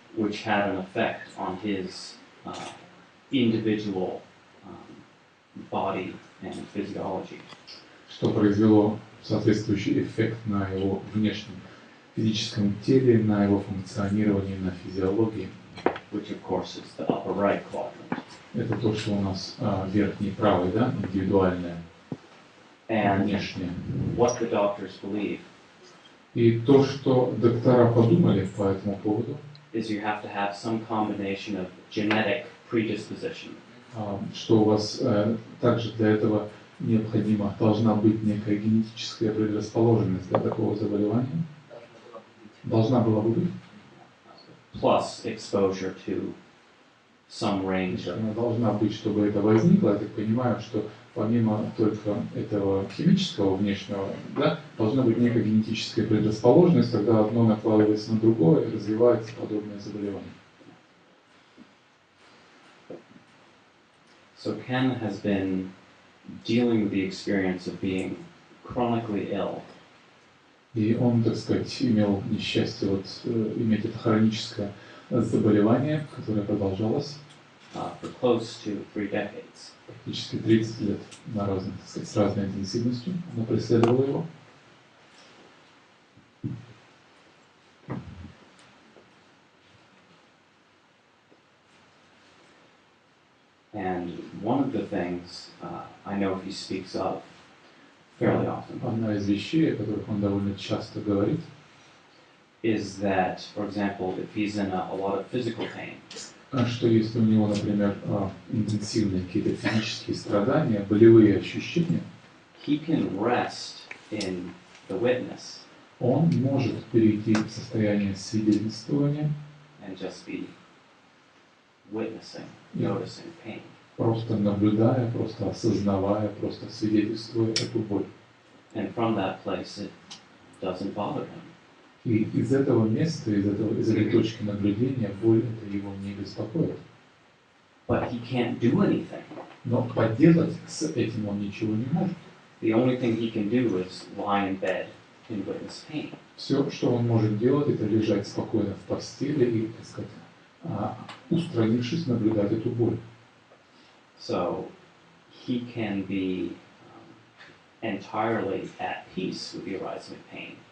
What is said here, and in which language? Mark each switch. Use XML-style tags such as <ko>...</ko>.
<en>Which had an effect on his individual body and physiology.</en> <ru>Что произвело соответствующий эффект на его внешнем физическом теле, на его функционировании, на физиологии.</ru> <en>Which of course is the upper right quadrant.</en> <ru>Это то, что у нас верхний правый, да, индивидуальное, внешнее.</ru> <en>What the doctors believe.</en> <ru>И то, что доктора подумали по этому поводу,</ru> <en>is you have to have some combination of genetic predisposition.</en> <ru>Что у вас также для этого должна быть некая генетическая предрасположенность для такого заболевания. Должна была бы быть.</ru> <en>Plus exposure to some range of...</en> <ru>Она должна быть, чтобы это возникло. Я так понимаю, что помимо только этого химического внешнего, да, должна быть некая генетическая предрасположенность, тогда одно накладывается на другое и развивается подобное заболевание.</ru> <en>So Ken has been dealing with the experience of being chronically ill.</en> <ru>И он, так сказать, имел несчастье иметь это хроническое заболевание, которое продолжалось</ru> <en>for close to 3 decades.</en> <ru>Практически 30 лет на разных, так сказать, с разной интенсивностью. Оно преследовало его.</ru> <en>And one of the things I know he speaks of fairly often.</en> <ru>Одна из вещей, о которых он довольно часто говорит,</ru> <en>is that, for example, if he's in a lot of physical pain,</en> <ru>что если у него, например, интенсивные какие-то физические страдания, болевые ощущения,</ru> <en>he can rest in the witness.</en> <ru>Он может перейти в состояние свидетельствования</ru> <en>and just be witnessing, noticing pain.</en> <ru>Просто наблюдая, просто осознавая, просто свидетельствуя эту боль.</ru> <en>And from that place it doesn't bother him.</en> <ru>И из этого места, из этой точки наблюдения, боль это его не беспокоит.</ru> <en>But he can't do anything.</en> <ru>Но поделать с этим он ничего не может.</ru> <en>The only thing he can do is lie in bed and witness pain.</en> <ru>Все, что он может делать, это лежать спокойно в постели и, так сказать, устранившись, наблюдать эту боль.</ru> <en>So he can be entirely at peace with the arising of pain.</en>